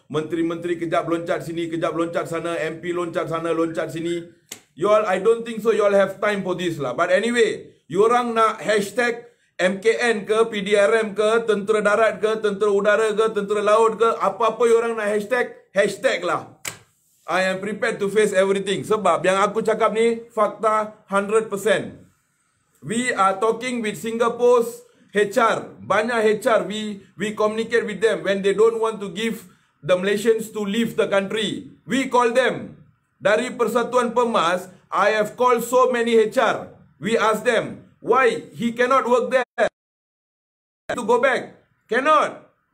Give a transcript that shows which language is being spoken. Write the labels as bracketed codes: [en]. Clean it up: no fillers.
[ms] Menteri-menteri kejap loncat sini, kejap loncat sana, MP loncat sana, loncat sini. [en] You all, I don't think so you all have time for this lah. But anyway, [ms] you orang nak hashtag MKN ke, PDRM ke, tentera darat ke, tentera udara ke, tentera laut ke, apa-apa you orang nak hashtag, hashtag lah. [en] I am prepared to face everything. [ms] Sebab yang aku cakap ni fakta 100%. [en] We are talking with Singapore's HR. [ms] Banyak [en] HR, we communicate with them when they don't want to give the Malaysians to leave the country. We call them. Dari Persatuan Pemas, I have called so many HR. We ask them, why he cannot work there? To go back. Cannot.